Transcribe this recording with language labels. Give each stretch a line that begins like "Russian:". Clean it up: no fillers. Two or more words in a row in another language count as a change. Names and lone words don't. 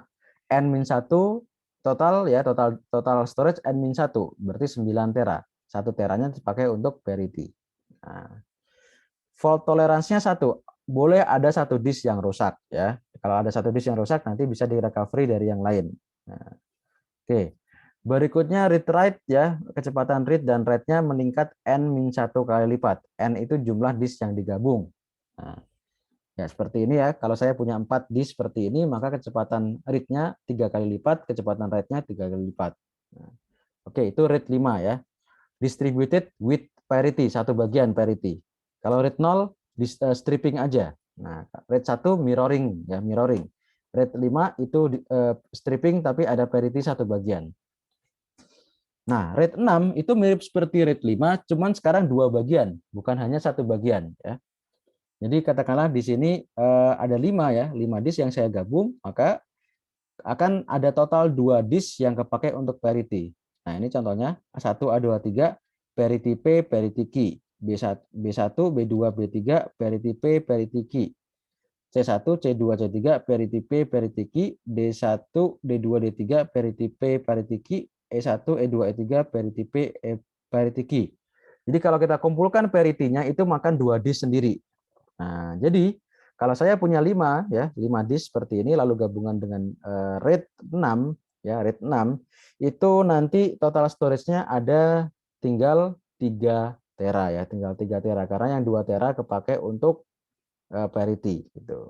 Indonesian: N-1 total ya,
English: total storage
Indonesian: N-1, berarti 9 tera. 1 teranya dipakai untuk parity. Nah,
English: fault tolerance-
Indonesian: nya 1. Boleh ada 1 disk yang rusak ya. Kalau ada 1 disk yang rusak nanti bisa direcovery dari yang lain. Nah, oke. Berikutnya read write ya, kecepatan read dan write-nya meningkat N-1 kali lipat. N itu jumlah disk yang digabung. Nah, ya seperti ini ya. Kalau saya punya 4 disk seperti ini, maka kecepatan read-nya 3 kali lipat, kecepatan write-nya 3 kali lipat. Nah, oke, itu RAID 5 ya.
English: Distributed with parity, 1 bagian parity.
Indonesian: Kalau RAID 0 stripping aja. Nah, RAID 1 mirroring ya, mirroring. RAID 5 itu stripping tapi ada parity 1 bagian. Nah, RAID 6 itu mirip seperti RAID 5, cuman sekarang 2 bagian, bukan hanya 1 bagian ya. Jadi katakanlah di sini ada 5 ya, 5 disk yang saya gabung, maka akan ada total 2 disk yang kepakai untuk parity. Nah, ini contohnya A1, A2, A3, parity P, parity Q. B1, B2, B3, parity P, parity Q. C1, C2, C3, parity P, parity Q. D1, D2, D3, parity P, parity Q. E1, E2, E3, parity P, parity Q. Jadi kalau kita kumpulkan parity-nya itu makan 2 disk sendiri. Nah, jadi kalau saya punya 5 ya, 5 disk seperti ini lalu gabungan dengan RAID 6 ya, RAID 6 itu nanti
English: total storage-
Indonesian: nya ada tinggal 3 tera ya, tinggal 3 tera karena yang 2 tera kepakai untuk parity gitu.